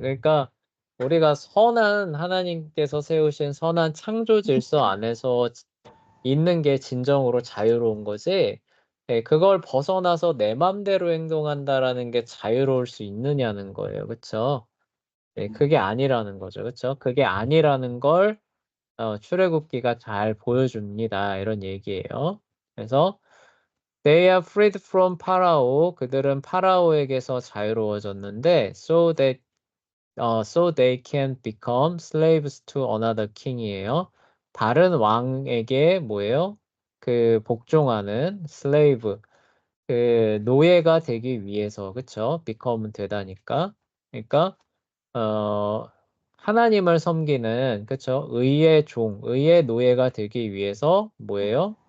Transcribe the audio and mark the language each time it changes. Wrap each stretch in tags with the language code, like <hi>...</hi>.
<ko>그러니까 우리가 하나님께서 세우신 선한 창조 질서 안에서 있는 게 진정으로 자유로운 거지. 그걸 벗어나서 내 맘대로 행동한다라는 게 자유로울 수 있느냐는 거예요. 그쵸? 그게 아니라는 거죠. 그쵸? 그게 아니라는 걸 출애굽기가 잘 보여줍니다. 이런 얘기예요.</ko> <en>그래서 They are freed from Pharaoh.</en> <ko>그들은 파라오에게서 자유로워졌는데</ko> <en>so they can become slaves to another king이에요.</en> <ko>다른 왕에게 뭐예요? 복종하는 slave, 노예가 되기 위해서, 그쵸? become은 되다니까. 그러니까, 하나님을 섬기는, 그쵸? 의의 노예가 되기 위해서 뭐예요?</ko>